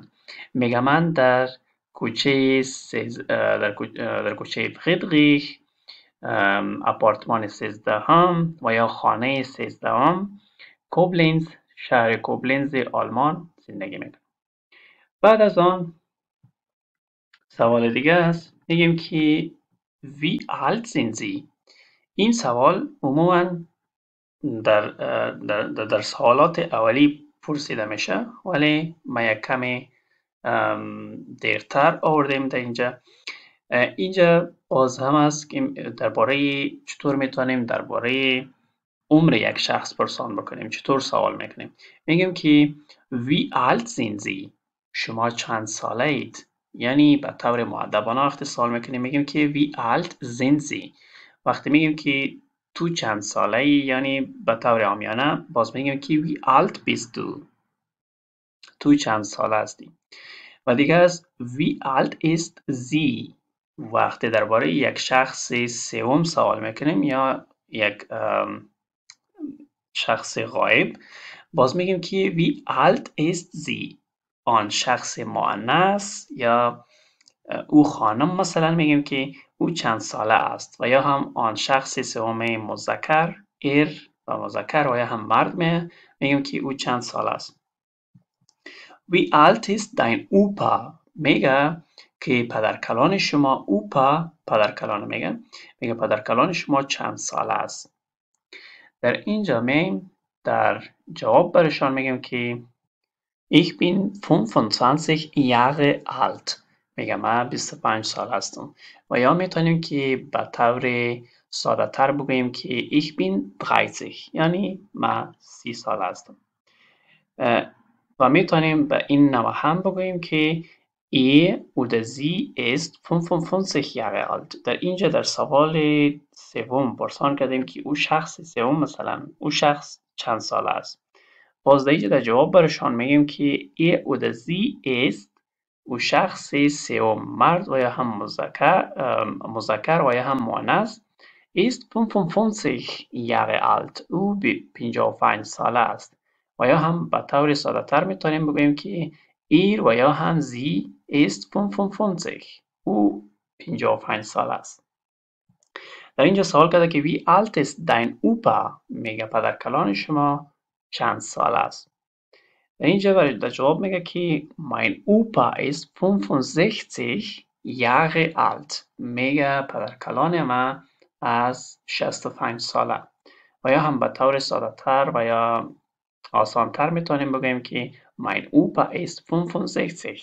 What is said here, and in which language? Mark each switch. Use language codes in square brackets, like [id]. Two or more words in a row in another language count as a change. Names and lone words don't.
[fa] میگم من در کوچه فریدریش، آپارتمان 13 هم و یا خانه 13 هم، کوبلنز، شهر کوبلنز آلمان زندگی میکنم. بعد از آن سوال دیگه است، میگیم که [de] wie alt sind Sie. [fa] این سوال عموما در سوالات اولی پرسیده میشه ولی ما یک کمی دیرتر آوردیم در اینجا باز هم است که درباره چطور میتونیم درباره عمر یک شخص پرسان بکنیم، چطور سوال میکنیم. میگیم که [de] wie alt sind Sie، [fa] شما چند ساله اید. یعنی به طور مؤدبانه وقتی سوال میکنیم میگیم که [de] wie alt sind Sie. [fa] وقتی میگیم که تو چند ساله ای یعنی به طور عامیانه باز میگیم که [de] wie alt bist du، [fa] تو چند ساله هستی. و دیگه از [de] wie alt ist sie، [fa] وقتی درباره یک شخص سوم سوال میکنیم یا یک شخص غایب باز میگیم که [de] wie alt ist sie، [fa] آن شخص مؤنث یا او خانم مثلا میگیم که او چند ساله است، و یا هم آن شخص سوم مذکر و مذکر و یا هم مرد میگیم که او چند ساله است. [de] wie alt ist dein Opa، [fa] میگه که پدرکلان شما، اوپا پدرکلان میگه پدرکلان شما چند ساله است. در اینجا در جواب برشان میگیم که [de] ich bin 25 Jahre alt، [fa] میگه من 25 سال هستم. و یا میتونیم که به طور ساده تر بگوییم که [de] ich bin 30، [fa] یعنی من 30 سال هستم. و میتونیم به این نوع هم بگوییم که [de] er oder sie ist 55 Jahre alt. [fa] در اینجا در سوال سوم پرسان کردیم که او شخص سوم مثلا او شخص چند ساله است. باز در جواب برشان میگیم که [de] er oder sie ist [fa] او شخص سوم مرد و یا هم مذکر و یا هم مؤنث [de] ist 55 Jahre alt. [fa] او 55 ساله است. و یا هم به طور ساده تر میتونیم بگوییم که ایر و یا هم زی ist 55. او 55 ساله است. در اینجا سوال کرده که [de] wie alt ist dein Opa؟ [fa] میگه پدرکلان شما چند سال است؟ در اینجا در جواب میگه که [de] mein Opa ist 65 Jahre alt. [fa] میگه پدرکلان ما از 65 ساله. و یا هم به طور ساده تر و یا آسان تر میتونیم بگیم که [de] mein Opa ist 65.